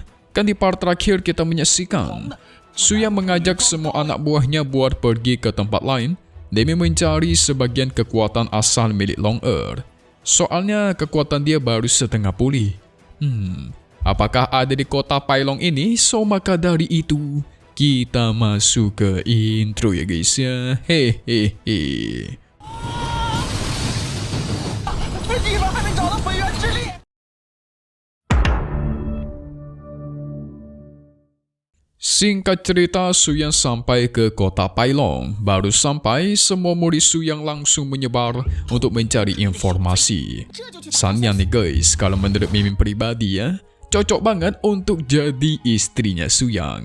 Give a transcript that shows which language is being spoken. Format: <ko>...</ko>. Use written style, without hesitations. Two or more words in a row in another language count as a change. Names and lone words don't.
<id>Kan di part terakhir kita menyaksikan Suyang mengajak semua anak buahnya buat pergi ke tempat lain demi mencari sebagian kekuatan asal milik Long Er. Soalnya kekuatan dia baru setengah pulih. Apakah ada di kota Pailong ini? So maka dari itu kita masuk ke intro ya guys ya. Hehehe.</id> <zh>你们还没找到本源之力。</zh> <id>Singkat cerita, Suyang sampai ke kota Pailong. Baru sampai, semua murid Suyang langsung menyebar untuk mencari informasi. Sanyan nih guys, kalau menurut Mimin pribadi ya, cocok banget untuk jadi istrinya Suyang.</id>